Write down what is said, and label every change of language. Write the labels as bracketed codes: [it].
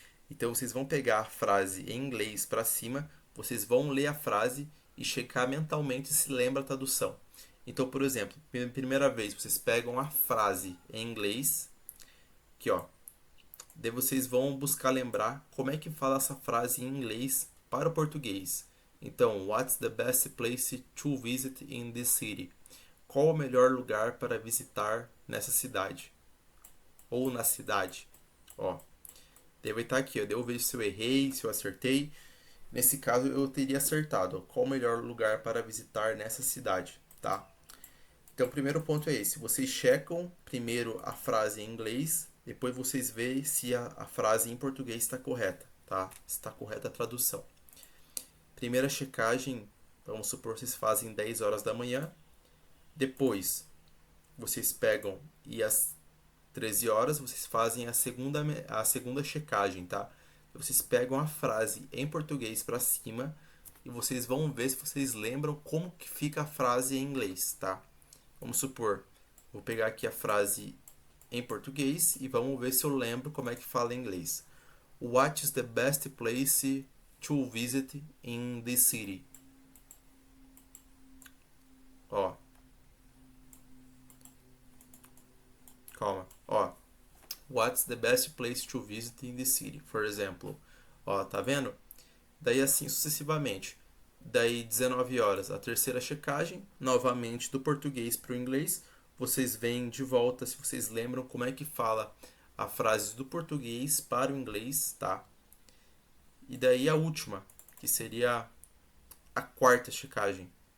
[pt] Então vocês vão pegar a frase em inglês para cima, vocês vão ler a frase e checar mentalmente se lembra a tradução. Então, por exemplo, primeira vez vocês pegam a frase em inglês, aqui ó, Daí vocês vão buscar lembrar como é que fala essa frase em inglês para o português. [en] Então, what's the best place to visit in this city? [pt] Qual o melhor lugar para visitar nessa cidade? Ou na cidade? Ó, deve estar aqui, ó. Daí eu vejo se eu errei, se eu acertei. Nesse caso, eu teria acertado. Qual o melhor lugar para visitar nessa cidade, tá? Então, o primeiro ponto é esse. Vocês checam primeiro a frase em inglês, depois vocês veem se a frase em português está correta, tá? Se está correta a tradução. Primeira checagem, vamos supor, vocês fazem 10 horas da manhã. Depois, vocês pegam e às 13 horas vocês fazem a segunda checagem, tá? Vocês pegam a frase em português para cima e vocês vão ver se vocês lembram como que fica a frase em inglês, tá? Vamos supor, vou pegar aqui a frase em português e vamos ver se eu lembro como é que fala em inglês. [en] What is the best place to visit in this city? [pt] Ó, calma, ó. [en] What's the best place to visit in the city? For example. [pt] Ó, tá vendo? Daí assim sucessivamente. Daí 19 horas a terceira checagem, novamente do português para o inglês. Vocês vêm de volta se vocês lembram como é que fala a frase do português para o inglês, tá? E daí a última, que seria a quarta checagem.